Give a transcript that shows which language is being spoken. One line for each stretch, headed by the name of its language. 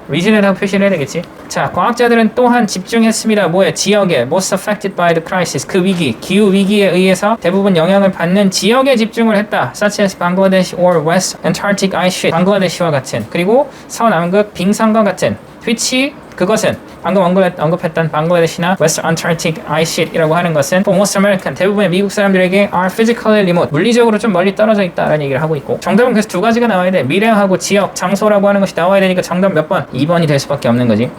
Korean: region이라고 표시를 해야 되겠지. 자, 과학자들은 또한 집중했습니다. 뭐에? 지역에.
English: most affected by the crisis.
Korean: 그 위기, 기후 위기에 의해서 대부분 영향을 받는 지역에 집중을 했다.
English: such as Bangladesh or West Antarctic ice sheet.
Korean: 방글라데시와 같은. 그리고 서남극 빙산과 같은. which 그것은 방금 언급했던 방글라데시나 West Antarctic Ice Sheet이라고 하는 것은
English: for most American,
Korean: 대부분의 미국 사람들에게
English: are physically remote,
Korean: 물리적으로 좀 멀리 떨어져 있다라는 얘기를 하고 있고, 정답은 그래서 두 가지가 나와야 돼. 미래하고 지역, 장소라고 하는 것이 나와야 되니까 정답 몇 번? 2번이 될 수밖에 없는 거지.